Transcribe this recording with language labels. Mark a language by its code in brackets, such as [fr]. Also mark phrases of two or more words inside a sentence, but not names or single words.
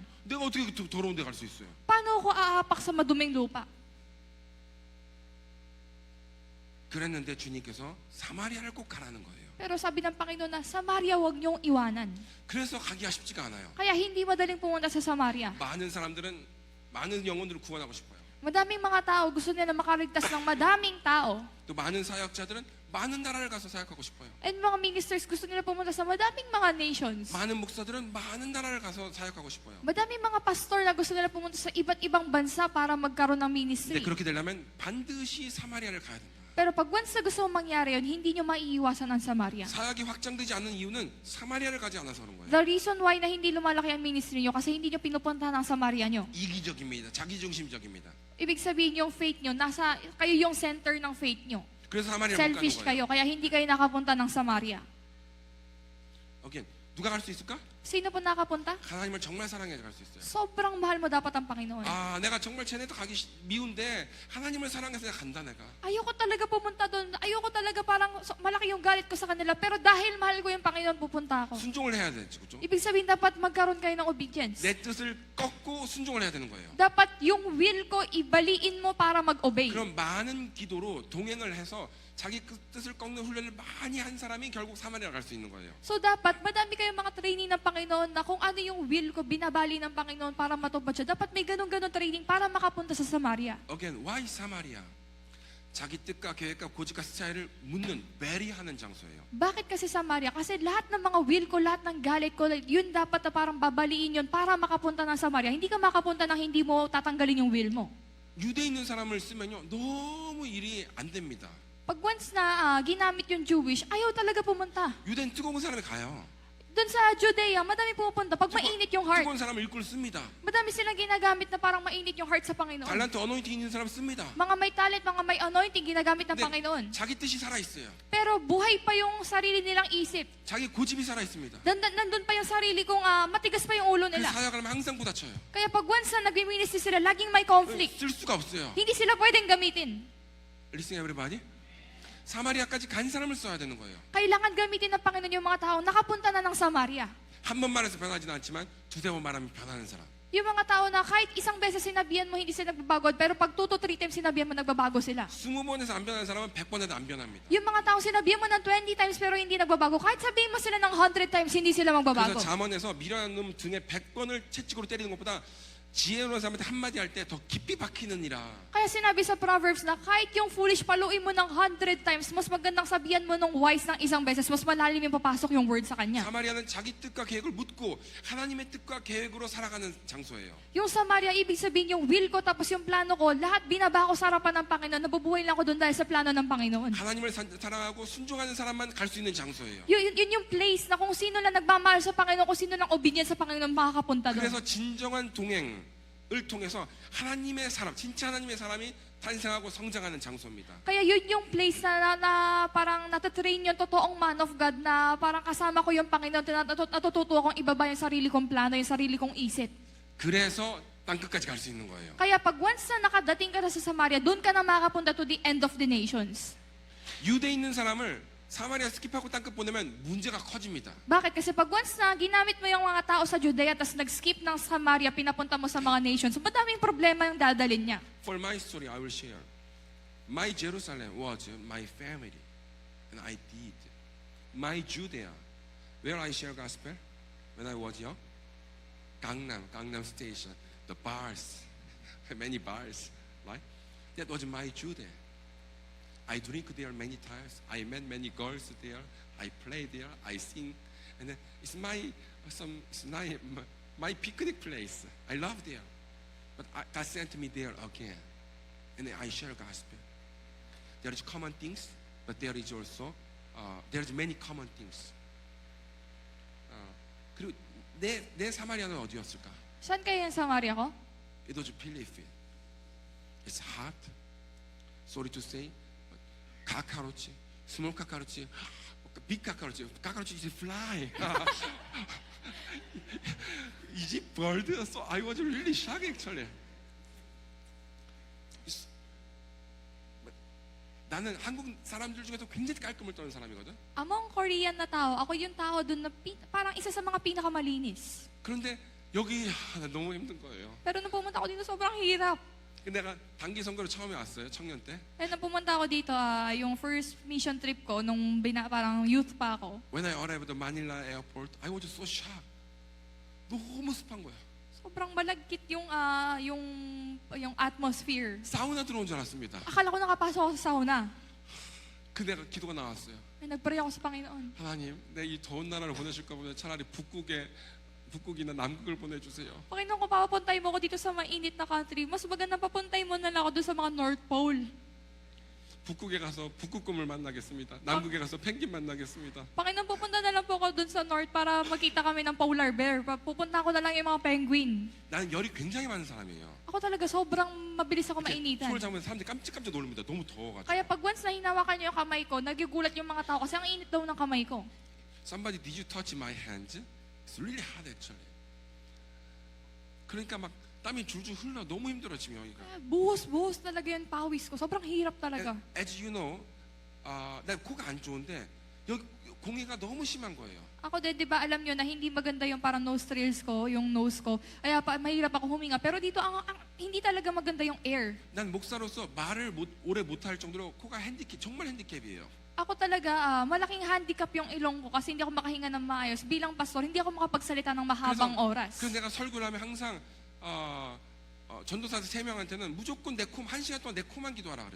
[ko] 내가 어떻게 더러운 데 갈 수 있어요? [tl] Paano ako aapak sa maduming lupa? [ko] 그랬는데 주님께서 사마리아를 꼭 가라는 거예요. [tl] Pero sabi ng Panginoon na, Samaria wag niyong iwanan. [ko] 그래서 가기가 쉽지가 않아요. [tl] Kaya hindi madaling pumunta sa Samaria. [ko] 많은 사람들은 많은 영혼들을 구원하고 싶어요. [tl] Madaming mga tao, gusto nila makaligtas ng madaming tao. [ko] 또 많은 사역자들은 많은 나라를 가서 사역하고 싶어요. [tl] And mga ministers, gusto nila pumunta sa madaming mga nations. [ko] 많은 목사들은 많은 나라를 가서 사역하고 싶어요. [tl] Madaming mga pastor na gusto nila pumunta sa iba't ibang bansa para magkaroon ng [ko] 근데 [tl] ministry. [ko] 그렇게 되려면 반드시 사마리아를 가야 된다. [tl] Pero pag once na gusto mong mangyari yun, hindi nyo maiiwasan ang Samaria. [ko] 사역이 확장되지 않는 이유는 사마리아를 가지 않아서 그런 거예요. [en] The reason why [tl] na hindi lumalaki ang ministry nyo kasi hindi nyo pinupuntahan ang Samaria nyo. [ko] 이기적입니다. 자기중심적입니다. [tl] Ibig sabihin yung faith nyo, kayo yung center ng faith nyo. [ko] 그래서 사마리아를 못 가는 [tl] Selfish [ko] 거예요. [tl] kayo, kaya hindi kayo nakapunta ng Samaria. [ko] 오케이. 누가 갈 수 있을까? [tl] Sino po nakapunta? [ko] 하나님을 정말 사랑해서 갈 수 있어요. [tl] Sobrang mahal mo dapat ang Panginoon. [ko] 아, 내가 정말 쟤네도 가기 미운데 하나님을 사랑해서 내가 간다 내가. [tl] Ayoko talaga pumunta doon. Ayoko talaga parang malaki yung galit ko sa kanila. Pero dahil mahal ko yung Panginoon, pupunta ako. [ko] 순종을 해야 되지, 그렇죠? [tl] Ibig sabihin, dapat magkaroon kayo ng obedience. [ko] 내 뜻을 꺾고 순종을 해야 되는 거예요. [tl] Dapat yung will ko, ibaliin mo para mag-obey. [ko] 그럼 많은 기도로 동행을 해서 자기 뜻을 꺾는 훈련을 많이 한 사람이 결국 사마리아 갈 수 있는 거예요. [tl] So dapat, madami kayong mga training ng Panginoon na kung ano yung will ko, binabali ng Panginoon para matupad siya. Dapat may ganun-ganun training para makapunta sa Samaria. [en] Again, why 사마리아? [ko] 자기 뜻과 계획과 고집과 스타일을 묻는, 베리하는 장소예요. [tl] Bakit kasi Samaria? Kasi lahat ng mga will ko, lahat ng galit ko, yun dapat na parang babaliin yun para makapunta ng Samaria. Hindi ka makapunta nang hindi mo tatanggalin yung will mo. [ko] 유대에 있는 사람을 쓰면요, 너무 일이 안 됩니다. [tl] Pag once na ginamit yung Jewish, ayaw talaga pumunta. [ko] 유대는 뜨거운 사람이 가요. [tl] Doon sa Judea, madami pumupunta. Pag mainit yung heart, [ko] 뜨거운 사람을 일꾼 씁니다. [tl] madami silang ginagamit na parang mainit yung heart sa Panginoon. [en] talent anointing [ko] 있는 사람 씁니다. [tl] Mga may talent, mga may anointing, ginagamit ng [ko] 근데 [tl] Panginoon. [ko] 자기 뜻이 살아 있어요. [tl] Pero buhay pa yung sarili nilang isip. [ko] 자기 고집이 살아 있습니다. [tl] Nandun pa yung sarili kong matigas pa yung ulo [ko] 그 [tl] nila. [ko] 사역하면 항상 부딪혀요. [tl] Kaya pag once na nag-ministry sila, laging may conflict. [ko] 쓸 수가 없어요. [tl] Hindi sila pwedeng gamitin. [en] Listen everybody. [ko] 사마리아까지 간 사람을 써야 되는 거예요. [tl] Kailangan gamitin ng Panginoon yung mga tao nakapunta na ng Samaria. [ko] 한 번 말해서 변하지는 않지만 두세 번 말하면 변하는 사람. [tl] Yung mga tao na kahit isang beses sinabihan mo, hindi sila nagbabago. Pero pag [en] 2 to 3 times [tl] sinabihan mo, nagbabago sila. [ko] 20번에서 안 변하는 사람은 100번에도 안 변합니다. [tl] Yung mga tao sinabihan mo ng 20 times pero hindi nagbabago. Kahit sabihin mo sila ng 100 times, hindi sila magbabago. [ko] 그래서 잠언에서 미련한 놈 등에 100번을 채찍으로 때리는 것보다 지혜로운 사람한테 한마디 할 때 더 깊이 박히느니라. [tl] Kaya sinabi sa Proverbs na kahit yung foolish paluin mo ng 100 times, mas magandang sabihan mo ng wise ng isang beses, mas malalim yung papasok yung word sa kanya. [ko] 사마리아는 자기 뜻과 계획을 묻고 하나님의 뜻과 계획으로 살아가는 장소예요. [tl] Yung Samaria, ibig sabihin yung will ko tapos yung plano ko, lahat binaba ko sa harapan ng Panginoon, nabubuhay lang ako doon dahil sa plano ng Panginoon. [ko] 하나님을 사랑하고 순종하는 사람만 갈 수 있는 장소예요. [tl] Yun yung place na kung sino lang nagmamahal sa Panginoon, kung sino lang obedient sa Panginoon, makakapunta doon. [ko] 그래서 진정한 동행을 통해서 하나님의 사람, 진짜 하나님의 사람이 탄생하고 성장하는 장소입니다. [tl] Kaya yun yung place na parang natatrain yung totoong [en] man of God [tl] na parang kasama ko yung Panginoon, natututo akong ibaba yung sarili kong plano, yung sarili kong isip. [ko] 그래서 땅끝까지 갈 수 있는 거예요. [tl] Kaya pag once na nakadating ka na sa Samaria, doon ka na makakapunta [en] to the end of the nations. [ko] 유대에 있는 사람을 사마리아 스킵하고 땅끝 보내면 문제가 커집니다. [tl] Bakit? Kasi pag once na ginamit mo yung mga tao sa Judea tapos nag-skip ng Samaria, pinapunta mo sa mga nations, so madaming problema yung dadalhin niya. [en] For my story, I will share. My Jerusalem was my family, and I did. My Judea, where I share gospel when I was young, Gangnam Station, the bars, many bars, right? That was my Judea. I drink there many times. I met many girls there. I play there. I sing, and it's my picnic place. I love there. But God sent me there again, and then I share gospel. There is common things, but there is also there is many common things. [ko] 그리고 내 사마리아는 어디였을까? [tl] Saan kayo yung Samaria ko? [en] It was Philippines. It's hot. Sorry to say, but cockroach, small cockroach, big cockroach is fly. Is it bird? So I was really shocked actually. [ko] 나는 한국 사람들 중에서 굉장히 깔끔을 떠는 사람이거든. [en] Among Korean [tl] na tao, ako yung tao doon na parang isa sa mga pinakamalinis. [ko] 그런데 여기 너무 힘든 거예요. [tl] Pero nung pumunta ako dito, sobrang hirap. [ko] 근데 내가 단기 선거로 처음에 왔어요, 청년 때. [tl] Eh, nung pumunta ako dito, yung [en] first mission trip [tl] ko, nung parang youth pa ako, [en] When I arrived at Manila airport, I was so shocked. [ko] 너무 습한 거야. [tl] sobrang malagkit yung atmosphere. [ko] 사우나 들어온 줄 알았습니다. [tl] Akala ko nakapasok ako sa sauna. [ko] 근데 내가 기도가 나왔어요. [tl] May nag-pray ako sa Panginoon. [ko] 하나님, 내 이 더운 나라를 보내실 거면 차라리 북극이나 남극을 보내주세요. [tl] Panginoon, kung papapuntay mo ako dito sa mainit na country, mas magandang papuntay mo na lang ako doon sa mga North Pole. [ko] 북극에 가서 북극곰을 만나겠습니다. 남극에 가서 펭귄 만나겠습니다. [tl] Panginoon, pupunta na lang po ako dun sa north para magkita kami ng [en] polar bear. [tl] Pupunta ko na lang yung mga penguin. [ko] 나는 열이 굉장히 많은 사람이에요. [tl] Ako talaga sobrang mabilis ako [ko] 이렇게 [tl] mainitan. [ko] 손을 잡으면 사람들이 깜짝깜짝 놀랍니다. 너무 더워가지고. [tl] Kaya pag once na hinawakan niyo yung kamay ko, nagugulat yung mga tao kasi ang init daw ng kamay ko. [en] Somebody, did you touch my hands? It's really hot actually. [ko] 그러니까 막 땀이 줄줄 흘러. 너무 힘들어 지금 여기가. [tl] Buhos-buhos talaga yung pawis ko. Sobrang hirap talaga. [en] As you know, [ko] 나 코가 안 좋은데 여기 공해가 너무 심한 거예요. [tl] Ako din, di ba alam nyo na hindi maganda yung parang nostrils ko, yung nose ko. Kaya mahirap ako huminga. Pero dito, hindi talaga maganda yung air. [ko] 난 목사로서 말을 오래 못할 정도로 코가 정말 핸디캡이에요. [tl] Ako talaga, malaking handicap yung ilong ko kasi hindi ako makahinga ng maayos. Bilang pastor, hindi ako makapagsalita ng mahabang oras. [ko] 그래서 내가 설교를 하면 항상 전도사 3명한테는 무조건 내 코, 1시간 동안 내 코만 기도하라 그래요.